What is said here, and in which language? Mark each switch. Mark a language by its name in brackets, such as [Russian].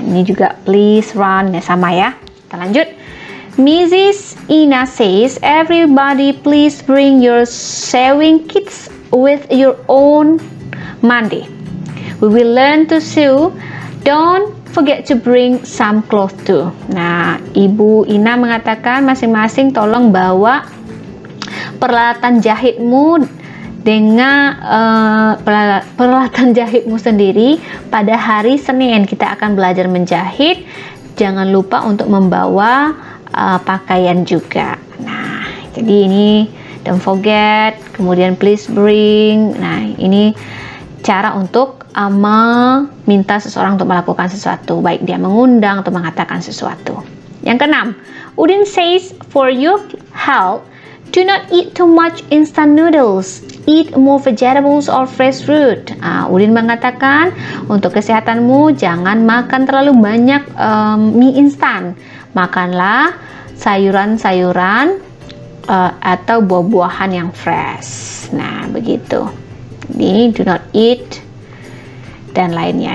[Indonesian] Ini juga [English] please run, [Indonesian] ya sama ya. Kita lanjut. Mrs. [English] Ina says, everybody please bring your sewing kits with your own money. We will learn to sew. Don't forget to bring some clothes too. [Indonesian] Nah, Ibu Ina mengatakan masing-masing tolong bawa peralatan jahitmu dengan peralatan jahitmu sendiri. Pada hari Senin kita akan belajar menjahit. Jangan lupa untuk membawa pakaian juga. Nah, jadi ini [English] don't forget, [Indonesian] kemudian [English] please bring. [Indonesian] Nah, ini cara untuk meminta seseorang untuk melakukan sesuatu, baik dia mengundang atau mengatakan sesuatu. Yang keenam, [English] Udin says, for your health, do not eat too much instant noodles. Eat more vegetables or fresh fruit. [Indonesian] Udin mengatakan untuk kesehatanmu jangan makan terlalu banyak mie instan. Makanlah sayuran-sayuran atau buah-buahan yang fresh. Nah, begitu. Ini [English] do not eat [Indonesian] dan lainnya.